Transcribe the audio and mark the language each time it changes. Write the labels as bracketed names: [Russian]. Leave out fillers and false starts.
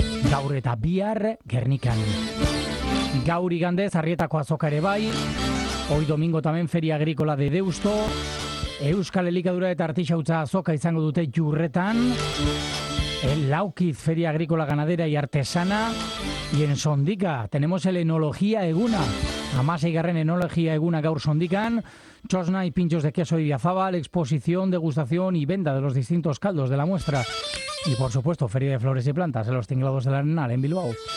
[Basque] Gaur eta bihar, Gernikan. Gaur igandez, Arrietako azoka ere bai. [Spanish] Hoy domingo también Feria Agrícola de Deusto. [Basque] Euskal Elikadura eta Artisautza azoka izango dute Jurretan. [Spanish] El Laukiz Feria Agrícola Ganadera y Artesana. Y en Sondica tenemos el Enología Eguna. [Basque] Amaseigarren Enología Eguna gaur Sondican. [Spanish] Txosna y pinchos de queso y idiazabal, exposición, degustación y venta de los distintos caldos de la muestra. Y por supuesto, Feria de Flores y Plantas en los Tinglados del Arenal en Bilbao.